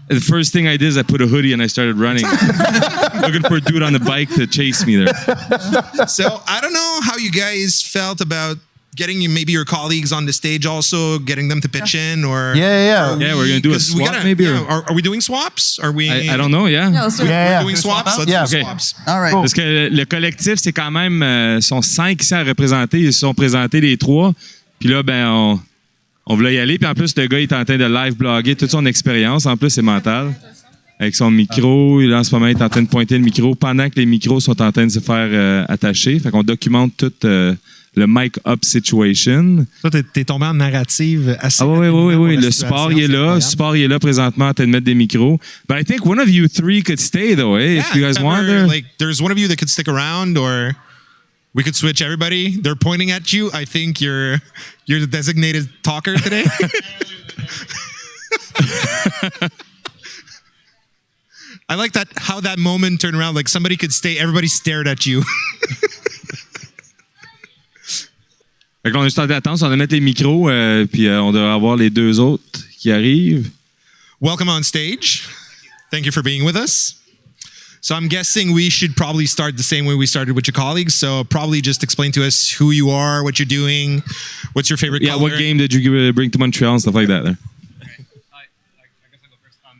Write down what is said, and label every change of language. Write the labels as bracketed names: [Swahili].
[English] The first thing I did is I put a hoodie and I started running, looking for a dude on the bike to chase me there. So I don't know how you guys felt about getting maybe your colleagues on the stage also, getting them to pitch in, or yeah, we're gonna do a swap maybe. Are we doing swaps? Are we? I don't know. Yeah, let's do it. We're doing swaps. Let's do swaps. All right. [French] Parce que le collectif, c'est quand même sont 5 ici à représenter. Ils se sont présentés les 3. Puis là, ben on voulait y aller. Puis en plus, le gars il est en train de live blogger toute son expérience. En plus, c'est mental. Avec son micro, là, en ce moment, il est en train de pointer le micro pendant que les micros sont en train de se faire attacher. Fait qu'on documente tout le mic up situation. Toi, t'es tombé en narrative assez. Ah oui. Le support, il est là. Le support, il est là présentement en train de mettre des micros. [English] But I think one of you 3 could stay, though, eh? If you guys want. Like, there's one of you that could stick around, or we could switch everybody. They're pointing at you. I think you're the designated talker today. I like that, how that moment turned around. Like somebody could stay, everybody stared at you. [French] Fait qu'on a juste d'attendre, on va mettre les micros, puis on devrait avoir les 2 autres qui arrivent. [English] Welcome on stage. Thank you for being with us. So I'm guessing we should probably start the same way we started with your colleagues. So probably just explain to us who you are, what you're doing, what's your favorite color. What game did you bring to Montreal and stuff like that there? I guess I'll go first.